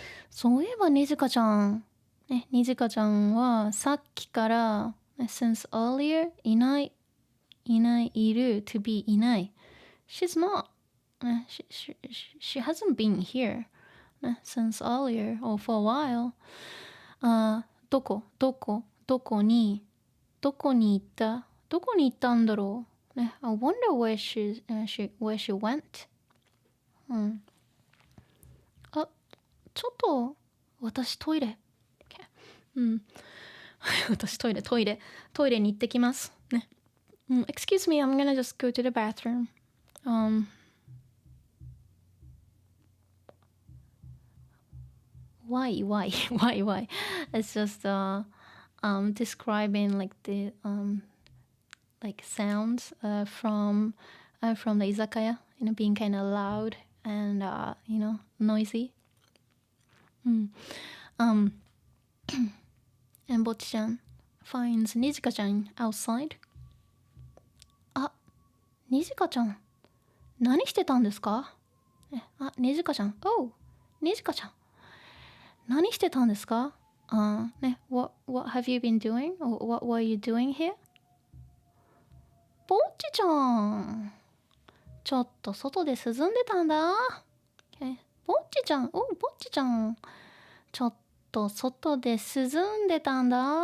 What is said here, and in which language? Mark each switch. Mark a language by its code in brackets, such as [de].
[ja] そういえばにじかちゃんはさっきからsince earlier いないいる to be いない [en] she's not she hasn't been here since earlier or for a while [ja] どこに行ったんだろうね [en] I wonder where she went [ja] あちょっと私トイレ私トイレに行ってきますね。 [en] Excuse me, I'm gonna just go to the bathroom. Why? It's just describing like the like sounds from the izakaya, being kind of loud and noisy. And Bocchi-chan finds Nijika-chan outside. [ja] あ、Nijika-chan何してたんですか？あ、Nijika-chan. Oh, にじかちゃん。何してたんですか？ね、 [en] what have you been doing? Or what were you doing here? [ja] ぼっちちゃん。ちょっと外で涼んでたんだ。ぼっちちゃん。ぼっちちゃん。ちょっと外で涼んでたんだ。